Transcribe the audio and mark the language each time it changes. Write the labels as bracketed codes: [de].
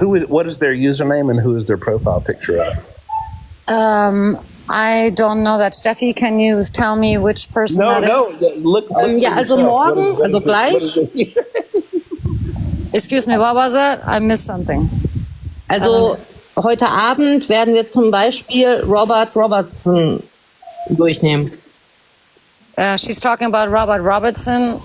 [en] What is their username and who is their profile picture of? I don't know that. Steffi, can you tell me which person that is? Look [de] ja, also morgen, also gleich. [en] Excuse me, what was that? I missed something. [de] Also heute Abend werden wir zum Beispiel Robert Robertson durchnehmen. [en] She's talking about Robert Robertson.